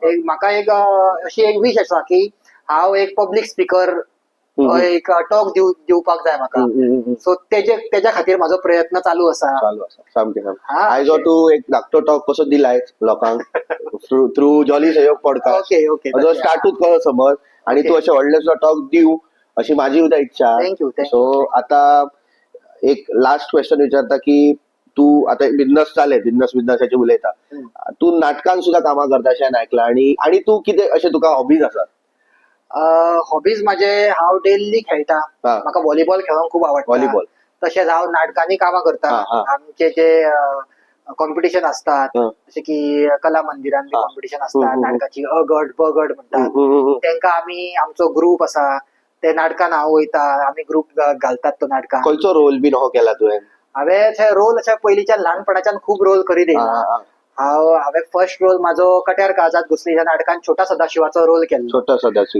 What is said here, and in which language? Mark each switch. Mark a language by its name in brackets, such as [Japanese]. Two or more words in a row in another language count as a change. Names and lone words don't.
[Konkani] म्हाका एक अशी एक विश आसा की हांव एक [English] public speaker, [Konkani] एक टॉक दिवपाक जाय म्हाका. सो तेज्या खातीर म्हाजो प्रयत्न चालू आसा. आयजो तूं एक धाकटो टॉक कसो दिलाय लोकांक थ्रू जॉली सहयोग पॉडकास्ट, स्टार्टूच कसो समज, आणि तूं अशें व्हडलेसो टॉक दिव अशी माझी उद्या इच्छा. [English] thank you [Konkani] सो आता एक [English] last question [Konkani] विचारता की तू आता बिझनेस चालेल बिझनेसाची उलयता तू नाटकान सुद्धा कामां करता अशें आयकलां आणि तू कितें अशें तुका हॉबीज आसात? हॉबीज माझे हांव डेली खेळटा. हा. म्हाका व्हॉलीबॉल खेळूंक खूप आवडटा. व्हॉलीबॉल. तशेंच हांव नाटकांनी कामां करता. हा. [Marathi] आमचे जे कॉम्पिटिशन असतात हा. जसे की कला मंदिरान हा. कॉम्पिटिशन असतात नाटकाची अ गट ब गट म्हणतात. हम्म. [Konkani] तेंका आम्ही आमचो ग्रुप असा ते नाटकान हांव वयता. आमी ग्रुप घालतात तो नाटकान. खंयचो रोल बीन हो केला तुवें? हांवें ते रोल अशे पयलींच्यान ल्हानपणाच्यान खूप रोल करीत येयला. हांवें [English] first role [Konkani] म्हाजो कट्यार काळजात घुसली ह्या नाटकान छोटा सदाशिवाचो रोल केल्लो. छोटा सदाशिव.